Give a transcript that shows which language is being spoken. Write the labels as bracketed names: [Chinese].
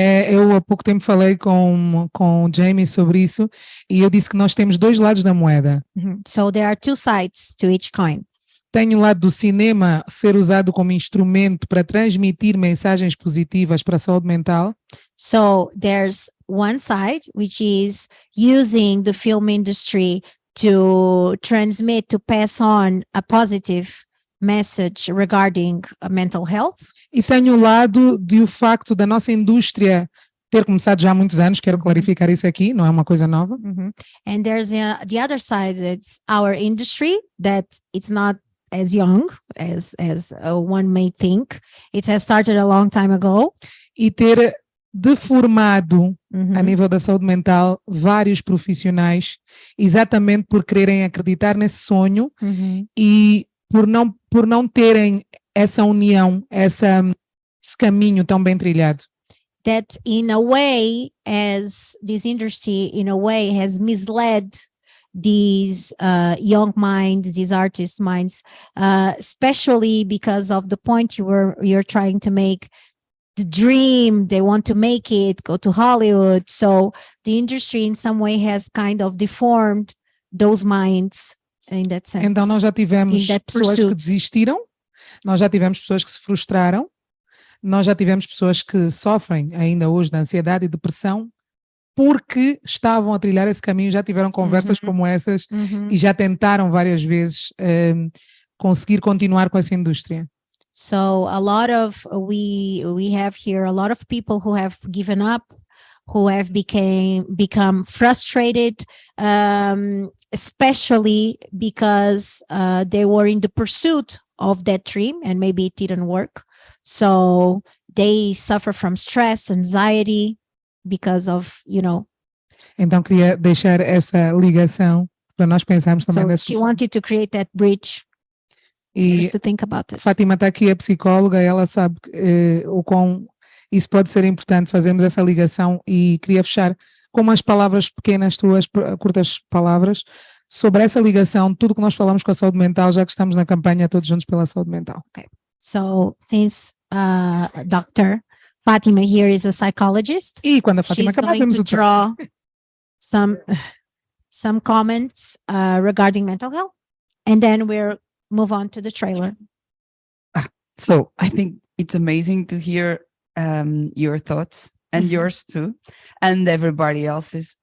[Portuguese] Eu há pouco tempo falei com o Jamie sobre isso e eu disse que nós temos dois lados da moeda. [English] So there are two sides to each coin. [Portuguese] Tem o lado do cinema ser usado como instrumento para transmitir mensagens positivas para a saúde mental. [English] So there's one side which is using the film industry to transmit, to pass on a positive message regarding mental health. [Portuguese] E tem o lado do facto da nossa indústria ter começado já há muitos anos, quero clarificar isso aqui, não é uma coisa nova. [English] And there's the other side, it's our industry, that it's not as young as one may think. It has started a long time ago. [Portuguese] E ter deformado a nível da saúde mental vários profissionais, exatamente por quererem acreditar nesse sonho e por não terem essa união, esse caminho tão bem trilhado. [English] That in a way, as this industry in a way has misled these young minds, these artist minds, especially because of the point you're trying to make. The dream, they want to make it, go to Hollywood. So the industry in some way has kind of deformed those minds in that sense. [Portuguese] Então nós já tivemos pessoas que desistiram, nós já tivemos pessoas que se frustraram, nós já tivemos pessoas que sofrem ainda hoje de ansiedade e depressão porque estavam a trilhar esse caminho, já tiveram conversas como essas e já tentaram várias vezes conseguir continuar com essa indústria. [English] So a lot of we have here a lot of people who have given up, who have become frustrated, especially because they were in the pursuit of that dream and maybe it didn't work. So they suffer from stress, anxiety because of, you know. [Portuguese] Então queria deixar essa ligação para nós pensarmos também [English] So [Portuguese] dessa [English] she wanted to create that bridge. [Portuguese] E [English] to think about this. [Portuguese] Fátima está aqui, é psicóloga, ela sabe o quão isso pode ser importante, fazermos essa ligação e queria fechar com umas palavras pequenas tuas, curtas palavras, sobre essa ligação, tudo que nós falamos com a saúde mental, já que estamos na campanha Todos Juntos pela Saúde Mental. [English] Okay. So since Dr. Fátima here is a psychologist, [Portuguese] e quando a Fátima [English] she's going to draw some comments regarding mental health, and then we'll move on to the trailer. So I think it's amazing to hear your thoughts and yours too, and everybody else's.